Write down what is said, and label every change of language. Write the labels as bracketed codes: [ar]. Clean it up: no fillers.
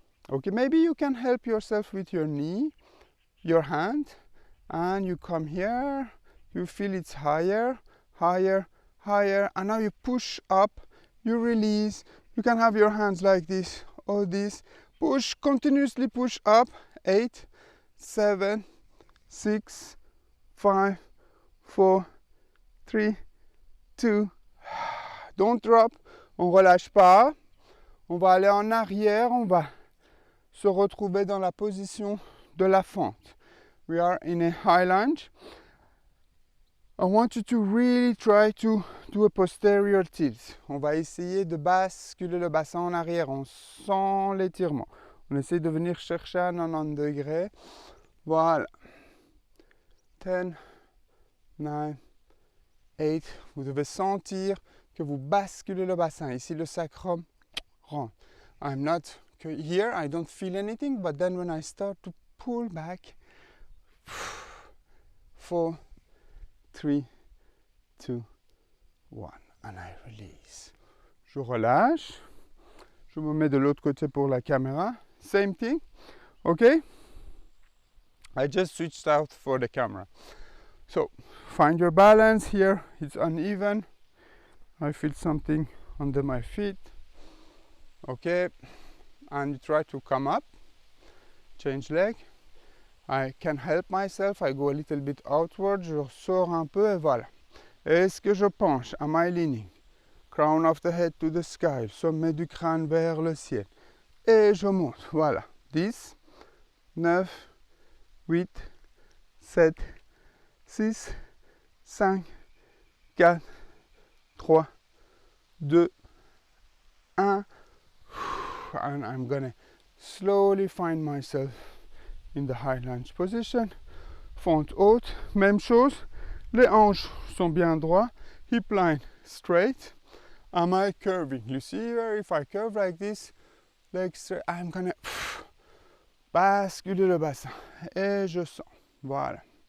[en] Okay, maybe you can help yourself with your knee, your hand, and you come here. You feel it's higher, higher, higher, and now you push up, you release. You can have your hands like this or this. Push, continuously push up. 8, 7, 6, 5, 4, 3, 2. Don't drop. [fr] On relâche pas. On va aller en arrière. On va se retrouver dans la position de la fente. [en] We are in a high lunge. I want you to really try to do a posterior tilt. [fr] On va essayer de basculer le bassin en arrière. On sent l'étirement. On essaie de venir chercher à 90 degrés. Voilà. 10, 9, 8. Vous devez sentir que vous basculez le bassin. Ici, le sacrum rentre. [en] I'm not here, I don't feel anything, but then when I start to pull back, 4, 3, 2, 1, and I release. [fr] Je relâche. Je me mets de l'autre côté pour la caméra. [en] Same thing. Okay? I just switched out for the camera. So, find your balance here. It's uneven. I feel something under my feet. Okay? And you try to come up. Change leg. I can help myself. I go a little bit outward. [fr] Je sors un peu et voilà. Est-ce que je penche? [en] Am I leaning? Crown of the head to the sky. [fr] Sommet du crâne vers le ciel. Et je monte. Voilà. 10, 9, 8, 7, 6, 5, 4, 3, 2, 1. [en] And I'm gonna slowly find myself in the high lunge position. [fr] fente haute, même chose, les hanches sont bien droits, [en] hip line straight. Am I curving? You see here, if I curve like this, legs straight, I'm gonna [fr] basculer le bassin et je sens, voilà.